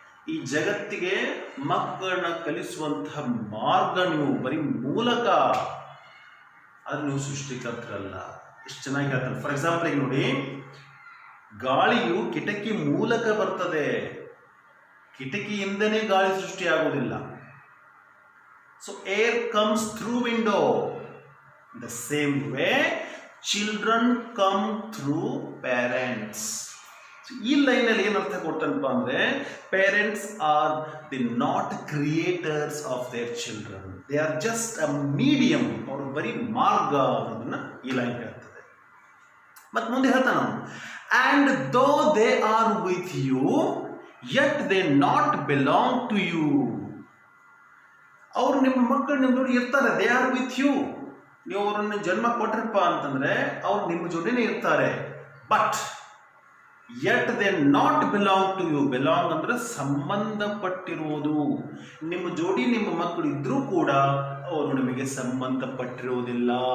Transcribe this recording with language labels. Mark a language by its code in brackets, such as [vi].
[kn] ಈ ಜಗತ್ತಿಗೆ ಮಕ್ಕಳನ್ನ ಕಲಿಸುವಂತಹ ಮಾರ್ಗ ನೀವು, ಬರೀ ಮೂಲಕ. ಅದು ನೀವು ಸೃಷ್ಟಿಕರ್ತರಲ್ಲ. ಎಷ್ಟು ಚೆನ್ನಾಗಿ ಹೇಳ್ತಾರೆ. ಫಾರ್ ಎಕ್ಸಾಂಪಲ್ ಈಗ ನೋಡಿ, ಗಾಳಿಯು ಕಿಟಕಿ ಮೂಲಕ ಬರ್ತದೆ, ಕಿಟಕಿಯಿಂದನೇ ಗಾಳಿ ಸೃಷ್ಟಿಯಾಗುವುದಿಲ್ಲ. [en] So air comes through window. The same way, children come through parents. So [kn] ಈ ಲೈನಲ್ಲಿ ಏನು ಅರ್ಥ ಕೊಡ್ತಾನಪ್ಪ ಅಂದ್ರೆ, [en] Parents are the not creators of their children, they are just a medium. [kn] ಅವರು ಬರೀ ಮಾರ್ಗ ಅನ್ನೋದನ್ನ ಈ ಲೈನ್ ಹೇಳ್ತದೆ. ಮತ್ತೆ ಮುಂದೆ ಹೇಳ್ತಾನ, [en] and though they are with you, yet they not belong to you. [kn] ಅವರು ನಿಮ್ಮ ಮಕ್ಕಳು ನಿಮ್ಮ ಜೋಡಿ ಇರ್ತಾರೆ, [en] They are with you. [kn] ನೀವು ಅವರನ್ನು ಜನ್ಮ ಕೊಟ್ರಪ್ಪ ಅಂತಂದ್ರೆ ಅವ್ರು ನಿಮ್ಮ ಜೋಡಿನೇ ಇರ್ತಾರೆ. [en] But yet they not belong to you. [kn] Belong ಅಂದ್ರೆ ಸಂಬಂಧಪಟ್ಟಿರುವುದು. ನಿಮ್ಮ ಜೋಡಿ ನಿಮ್ಮ ಮಕ್ಕಳು ಇದ್ರೂ ಕೂಡ ಅವರು ನಿಮಗೆ ಸಂಬಂಧಪಟ್ಟಿರುವುದಿಲ್ಲ.